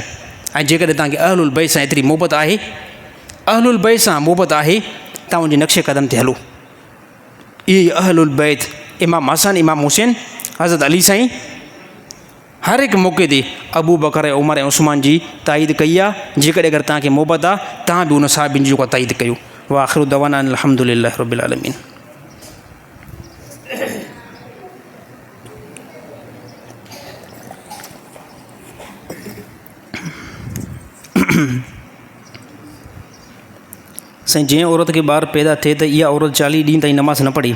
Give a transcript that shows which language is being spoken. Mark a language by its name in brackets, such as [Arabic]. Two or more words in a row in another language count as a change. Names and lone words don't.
[Sindhi] ऐं जेकॾहिं तव्हांखे अहलुल बैत सां एतिरी मोहबत आहे, अहलुल बैत सां मोहबत आहे, तव्हां उनजे नक्शे क़दम ते हलो। इहे अहलुल बैत, इमाम हसन, इमाम हुसैन, हज़रत अली साईं हर हिकु मौक़े ते अबू बकर ऐं उमर ऐं उस्मान जी ताईद कई आहे। जेकॾहिं अगरि तव्हांखे मोहबत आहे, तव्हां बि उन साहिबनि जी जेको ताईद कयो। [Arabic] وآخر دعوانا الحمد لله رب العالمين. [Sindhi] साईं, जंहिं औरत खे ॿारु पैदा थिए त इहा औरत 40 ॾींहं ताईं नमाज़ न पढ़ी।